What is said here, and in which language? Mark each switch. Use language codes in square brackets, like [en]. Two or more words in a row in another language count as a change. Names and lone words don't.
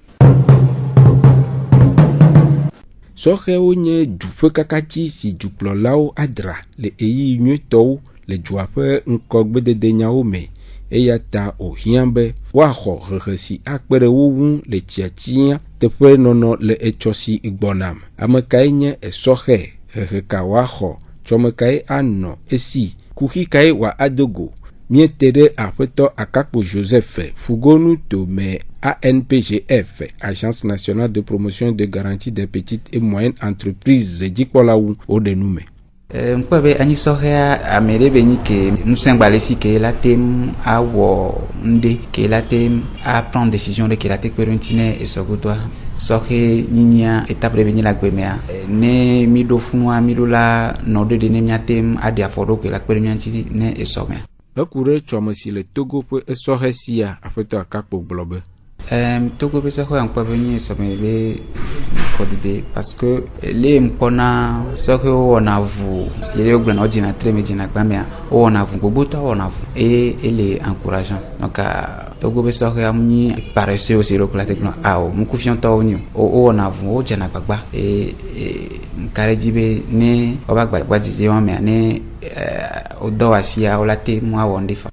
[ee] Sɔxewo nye duƒe kakatsi si dukplɔlawo adra le eyi nyuitɔwo le dua ƒe ŋkɔgbedede nyawo me eya ta wòhiã be woaxɔ hehe si akpe ɖe wo ŋu le tsiatsia teƒe nɔnɔ le etsɔ si gbɔna me. Ame kae nye esɔxe hehe ka woaxɔ tsɔme kae anɔ esi kuxi kae wòa adogo miete ɖe aƒetɔ Akakpo Joseph fugonu tome ANPGF [fr] Agence nationale de promotion de garantie des petites et moyennes entreprises [ee] dzikpɔlawo wo ɖe nu me. Mkpɔ be anyisɔxea ame ɖe be nyi ke ŋusẽgbalẽsi ke la tem awɔ ŋɖe ke la tem [fr] aprendre décision [ee] ɖe ke la te kpe ɖe ŋuti ne esɔgotoa sɔxe nyinyia étape ɖe be nyi le agbemea ne mi ɖo funua mi ɖo la nɔ ɖe ne miatem aɖe afɔ ɖo ke la kpe ɖe mia ŋuti ne esɔmea. Eku ɖe tsɔme si le Togo ƒe esɔxe sia aƒetɔ Akakpo gblɔ be Togo ƒe sɔxea mkpɔ be nyi esɔme be kɔdede [fr] parce que [ee] le mkpɔna sɔxewo wɔna vu si ɖe wogblɔna wo dzina tre me dzina gbamea wo wɔna vu gbogbotɔwo wɔna vu eye ele [fr] encourageant donc [ee] Togo ƒe sɔxea nyi paresseux si ɖe wokla te gblɔ awo ŋkufiɔtɔwo nyo wo wɔna vu wo dzena gbagba mka ɖe dzi be ne woba gbagba dzidzi wɔn mea ne wodɔ asia wo la te mu awɔ ŋɖe fa.